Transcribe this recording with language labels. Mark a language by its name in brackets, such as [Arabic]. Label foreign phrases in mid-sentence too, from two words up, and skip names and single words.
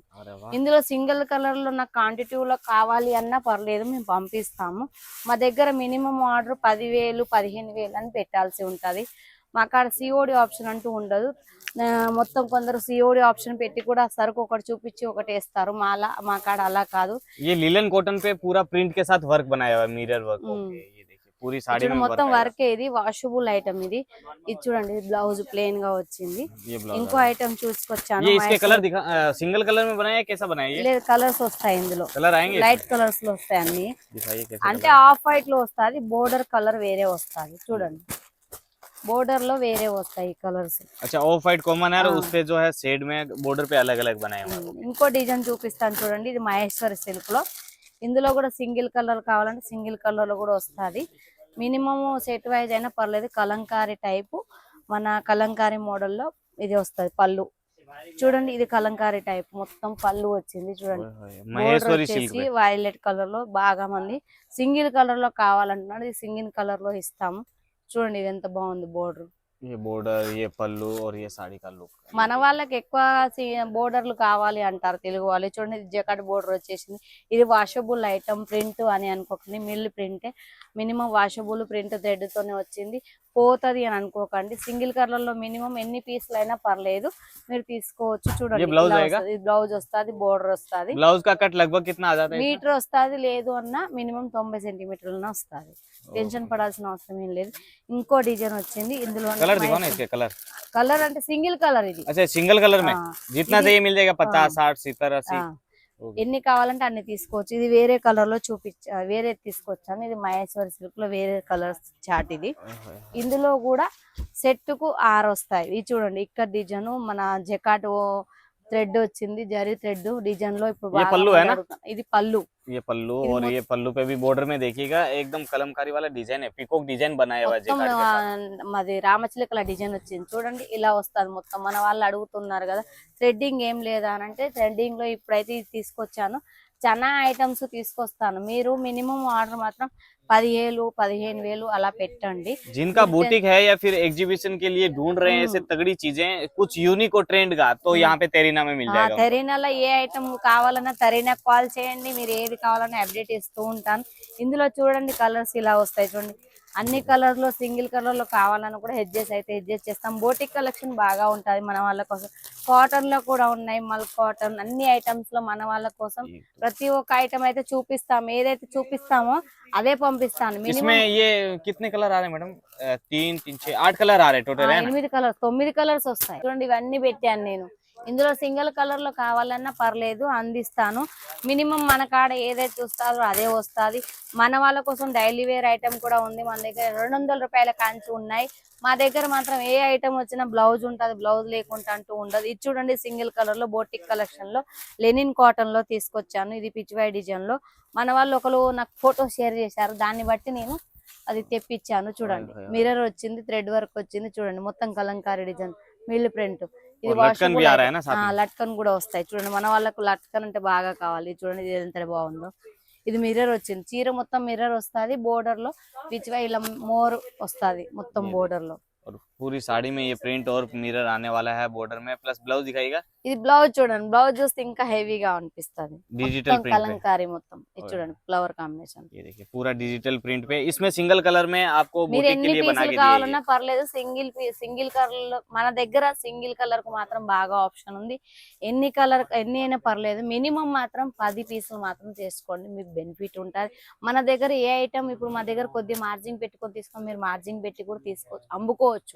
[Telugu] ఇందులో [English] single color [Telugu] లో నాకు క్వాంటిటీలో కావాలి అన్నా పర్లేదు, మేము పంపిస్తాము. మా దగ్గర [English] minimum order [Telugu] 10,000, 15,000 అని పెట్టాల్సి ఉంటది. మా కాడ [English] COD option [Telugu] అంటూ ఉండదు. మొత్తం కొందరు [English] COD option [Telugu] పెట్టి కూడా సరుకు ఒకటి చూపించి ఒకటి వేస్తారు. మా కాడ అలా కాదు. [English] linen cotton [Hindi] पे पूरा प्रिंट के साथ वर्क बनाया हुआ है, [English] mirror work. [Hindi] पूरी साड़ी में [Telugu] మొత్తం వర్క్. ఇది [English] washable item. [Telugu] ఇది చూడండి బ్లౌజ్ ప్లెయిన్ గా వచ్చింది. ఇంకో ఐటమ్ చూసుకొచ్చాను. [Hindi] ये इसके कलर दिखा, [English] single color [Hindi] में बनाया है, कैसा बनाया है? [Telugu] లేదు కలర్స్ వస్తాయి ఇందులో, [Hindi] कलर आएंगे [Telugu] లైట్ కలర్స్ లో వస్తాయి అన్ని. [Hindi] दिखाइए कैसे [Telugu] అంటే [English] off white [Telugu] లో వస్తుంది, [English] border color [Telugu] వేరే వస్తుంది. చూడండి బోర్డర్ లో వేరే వస్తాయి కలర్స్. [Hindi] अच्छा [English] off white [Hindi] कॉमन है और उस पे जो है शेड में बॉर्डर पे अलग अलग बनाए हुए हैं। [Telugu] ఇంకో డిజైన్ చూపిస్తాను చూడండి. ఇది మహేశ్వరి సిల్క్ లో. ఇందులో కూడా [English] single color [Telugu] కావాలంటే [English] single color [Telugu] లో కూడా వస్తుంది. [English] minimum set wise [Telugu] అయినా పర్లేదు. కలంకారీ టైపు, మన కలంకారీ మోడల్లో ఇది వస్తుంది. పళ్ళు చూడండి, ఇది కలంకారీ టైప్ మొత్తం పళ్ళు వచ్చింది. చూడండి బోర్డర్ వచ్చేసి [English] violet color [Telugu] లో. బాగా మంది [English] single color [Telugu] లో కావాలంటున్నాడు, ఇది [English] single color [Telugu] లో ఇస్తాము. చూడండి ఇది ఎంత బాగుంది బోర్డర్. [Hindi] ये बॉर्डर, ये पल्लू और ये साड़ी का लुक. [Telugu] మన వాళ్ళకి ఎక్కువ బోర్డర్లు కావాలి అంటారు తెలుగు వాళ్ళు. చూడండి [English] jacquard border [Telugu] వచ్చేసింది. ఇది [English] washable item, [Telugu] ప్రింట్ అని అనుకోకండి, [English] mill print. minimum washable print thread [Telugu] తోనే వచ్చింది, పోతది అని అనుకోకండి. [English] single color [Telugu] లో మినిమం ఎన్ని పీసులు అయినా పర్లేదు, మీరు తీసుకోవచ్చు. చూడండి బ్లౌజ్ వస్తుంది, బోర్డర్ వస్తుంది. [Hindi] ब्लाउज का कट लगभग कितना आ जाता है? [Telugu] మీటర్ వస్తుంది, లేదు అన్న [English] minimum 90 centimeters [Telugu] వస్తుంది. టెన్షన్ పడాల్సిన అవసరం ఏం లేదు. ఇంకో డిజైన్ వచ్చింది. ఇందులో [Hindi] कलर दिखाओ ना इसके कलर. [Telugu] కలర్ అంటే [English] single color [Telugu] ఇది. [Hindi] अच्छा [English] single color [Hindi] में जितना चाहिए मिल जाएगा, 50, 60, 70, 80 [Telugu] ఎన్ని కావాలంటే అన్ని తీసుకోవచ్చు. ఇది వేరే కలర్ లో వేరే తీసుకొచ్చాను. ఇది మహేశ్వరి సిల్క్ లో వేరే [English] color chart. [Telugu] ఇది ఇందులో కూడా సెట్ కు 6 వస్తాయి. ఇది చూడండి ఇక్కడ డిజైన్ మన [English] jacquard thread [Telugu] వచ్చింది, జరీ [English] thread design [Telugu] లో. ఇప్పుడు [Hindi] पल्लू है ना? [Telugu] ఇది పళ్ళు. [Hindi] ये पल्लू और ये पल्लू पे भी बॉर्डर में देखिएगा एकदम कलमकारी वाला डिजाइन है, [English] peacock design [Hindi] बनाया हुआ है। [Telugu] మాది రామచిలకల డిజైన్ వచ్చింది. చూడండి ఇలా వస్తుంది మొత్తం. మన వాళ్ళు అడుగుతున్నారు కదా థ్రెడ్డింగ్ ఏం లేదా అని. అంటే థ్రెడ్డింగ్ లో ఇప్పుడైతే ఇది తీసుకొచ్చాను. చాలా ఐటమ్స్ తీసుకొస్తాను. మీరు [English] minimum order [Telugu] మాత్రం 10,000, 15,000 అలా పెట్టండి. जिनका बुटीक है या फिर एग्जीबिशन के लिए ढूंढ रहे हैं ऐसे तगड़ी चीजें, कुछ यूनिक और ट्रेंड का, तो यहाँ पे तेरीना में मिल जाएगा। తెరీనాలో ఏ ఐటమ్ కావాలన్నా తెరీనా కాల్ చేయండి. మీరు ఏది కావాలన్నా అప్డేట్ ఇస్తూ ఉంటాను. ఇందులో చూడండి కలర్స్ ఇలా వస్తాయి. చూడండి అన్ని కలర్ లో [English] single color [Telugu] లో కావాలని కూడా హెడ్జెస్ అయితే హెడ్జెస్ చేస్తాం. [English] boutique collection [Telugu] బాగా ఉంటది మన వాళ్ళ కోసం. కాటన్ లో కూడా ఉన్నాయి, మల్ కాటన్ అన్ని ఐటమ్స్ లో మన వాళ్ళ కోసం ప్రతి ఒక్క ఐటమ్ అయితే చూపిస్తాం. ఏదైతే చూపిస్తామో అదే పంపిస్తాను. [Hindi] इसमें ये कितने कलर आ रहे हैं मैडम? 3, 3, 6, 8 कलर आ रहे हैं टोटल है ना? [Telugu] 9 కలర్స్ 9 కలర్స్ వస్తాయి. చూడండి ఇవన్నీ పెట్టాను నేను. ఇందులో [English] single color [Telugu] లో కావాలన్నా పర్లేదు, అందిస్తాను. మినిమం మన కాడ ఏదైతే చూస్తారో అదే వస్తుంది. మన వాళ్ళ కోసం [English] daily wear item [Telugu] కూడా ఉంది మన దగ్గర. 200 రూపాయల కాంచి ఉన్నాయి. మా దగ్గర మాత్రం ఏ ఐటమ్ వచ్చినా బ్లౌజ్ ఉంటుంది, బ్లౌజ్ లేకుండా అంటూ ఉండదు. ఇది చూడండి [English] single color [Telugu] లో [English] boutique collection [Telugu] లో [English] linen cotton [Telugu] లో తీసుకొచ్చాను. ఇది పిచ్చివాయి డిజైన్ లో మన వాళ్ళు ఒకరు నాకు [English] photo share [Telugu] చేశారు, దాన్ని బట్టి నేను అది తెప్పించాను. చూడండి మిర్రర్ వచ్చింది, [English] thread work [Telugu] వచ్చింది, చూడండి మొత్తం కలంకారీ [English] design mill print. [Telugu] ఇది [Hindi] लटकन भी आ रहा है ना साथ में। [Telugu] లట్కన్ కూడా వస్తాయి చూడండి. మన వాళ్ళకు లట్కన్ అంటే బాగా కావాలి. చూడండి ఇది ఎంత బాగుందో. ఇది మిర్రర్ వచ్చింది, చీర మొత్తం మిర్రర్ వస్తుంది. బోర్డర్ లో పిచ్చివాయి ఇలా మోర్ వస్తుంది మొత్తం బోర్డర్ లో. [Hindi] और पूरी साड़ी में ये प्रिंट और मिरर आने वाला है बॉर्डर में, प्लस ब्लाउज दिखाएगा। [Telugu] ఇది బ్లౌజ్ చూడండి, బ్లౌజ్ చూస్తే ఇంకా హెవీగా అనిపిస్తుంది. [Hindi] डिजिटल [Telugu] మొత్తం [Hindi] प्रिंट पे [Telugu] కలంకారీ మొత్తం. ఇది చూడండి [English] flower combination. [Hindi] ये देखिए पूरा [English] digital print [Hindi] पे, इसमें [English] single color [Hindi] में आपको [Telugu] మీరు [Hindi] बुटीक के [Telugu] ఎన్ని [Hindi] लिए बना [Telugu] పీసులు [Hindi] के दिए [Telugu] కావాలన్నా పర్లేదు, [English] single color [Telugu] లో మన దగ్గర [English] single color [Telugu] కు మాత్రం బాగా ఆప్షన్ ఉంది. ఎన్ని అయినా పర్లేదు, మినిమం మాత్రం 10 పీసులు మాత్రం చేసుకోండి, మీకు బెనిఫిట్ ఉంటుంది. మన దగ్గర ఏ ఐటమ్ ఇప్పుడు మా దగ్గర కొద్దిగా మార్జిన్ పెట్టుకొని తీసుకొని మీరు మార్జిన్ పెట్టి కూడా తీసుకోవచ్చు, అమ్ముకోవచ్చు.